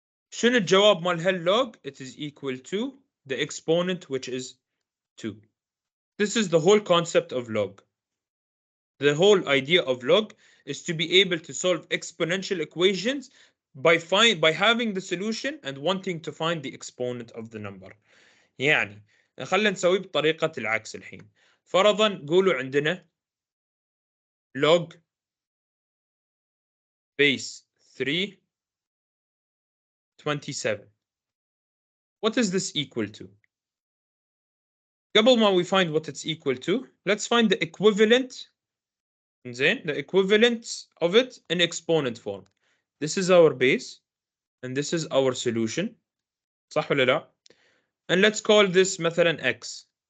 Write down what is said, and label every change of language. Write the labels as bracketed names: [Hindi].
[Arabic] شنو الجواب مال هاللوج؟ [English] It is equal to the exponent which is 2. This is the whole concept of log. The whole idea of log is to be able to solve exponential equations by having the solution and wanting to find the exponent of the number. [Arabic] يعني خلينا نسويه بطريقة العكس الحين. فرضا قولوا عندنا log base 3 27. [English] What is this equal to? [Arabic] قبل ما [English] we find what it's equal to, let's find the equivalent. The equivalent of it in exponent form. This is our base and this is our solution. [Arabic] صح ولا لا؟ [English] And let's call this مثلا x.